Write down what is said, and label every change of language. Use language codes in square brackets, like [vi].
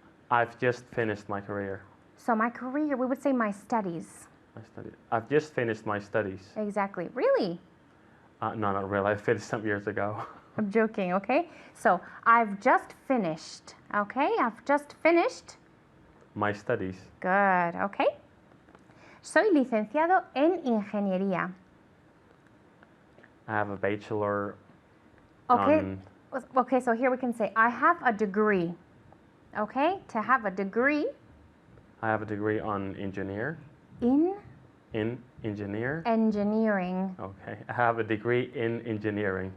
[en] I've just finished my career. so my career, we would say my studies. I've just finished my studies. Exactly. Really? No, not really. I finished some years ago. I'm joking, okay? So I've just finished, okay? I've just finished. My studies. Good, okay? [es] Soy licenciado en ingeniería. [en] I have a bachelor. Okay. Okay, so here we can say I have a degree. Okay? To have a degree I have a degree on engineer. in In engineer. engineering. Okay. I have a degree in engineering.